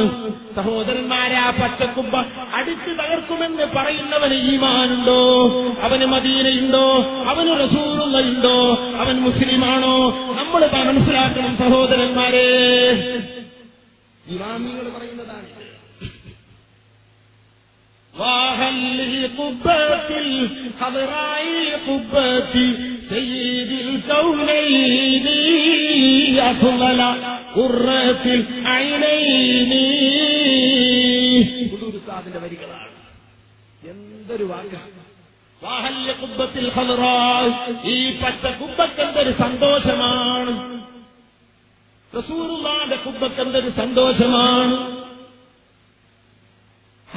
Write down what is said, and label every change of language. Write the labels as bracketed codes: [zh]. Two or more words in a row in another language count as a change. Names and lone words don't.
[ml] സഹോദരന്മാരെ, ആ പച്ചക്കുബ്ബ അടിച്ചു തകർക്കുമെന്ന് പറയുന്നവന് ഈമാനുണ്ടോ? അവന് മദീനയുണ്ടോ? അവന് റസൂലുള്ളാഹിയുണ്ടോ? അവൻ മുസ്ലിമാണോ? നമ്മൾ മനസ്സിലാക്കണം സഹോദരന്മാരെ. ഇമാമികൾ പറയുന്നതാണ്, [ar] وهل لقبة الخضراء قبة سيد الكونين أفضل قرة العينين. [ml] ഉസ്താദിന്റെ വരികളാണ്. എന്തൊരു വാക്കാണ്. [ar] وهل لقبة الخضراء, [ml] ഈ പച്ച കുബ്ബക്ക് എന്തൊരു സന്തോഷമാണ്. റസൂലുള്ളാഹിന്റെ കുബ്ബക്ക് എന്തൊരു സന്തോഷമാണ്.